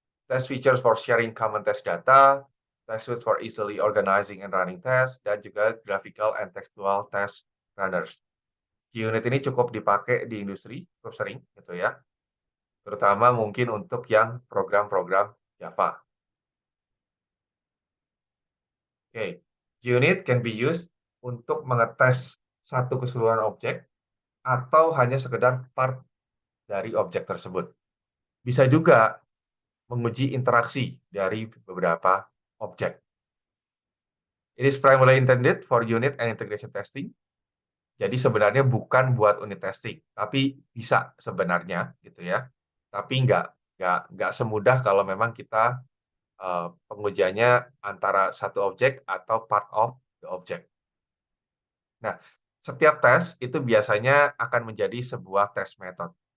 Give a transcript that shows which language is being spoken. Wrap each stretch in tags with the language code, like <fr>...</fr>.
<en>Test features for sharing common test data, test suites for easily organizing and running tests,</en> <id>dan juga</id> <en>graphical and textual test runners.</en> <id>JUnit ini cukup dipakai di industri, cukup sering, gitu ya. Terutama mungkin untuk yang program-program Java. Oke, JUnit</id> <en>can be used</en> <id>untuk mengetes satu keseluruhan objek atau hanya sekedar part dari objek tersebut. Bisa juga menguji interaksi dari beberapa objek.</id> <en>It is primarily intended for unit and integration testing.</en> <id>Jadi sebenarnya bukan buat unit testing, tapi bisa sebenarnya gitu ya. Tapi nggak semudah kalau memang kita pengujiannya antara satu objek atau</id> <en>part of the object.</en> <id>Nah, setiap tes itu biasanya akan menjadi sebuah test method.</id>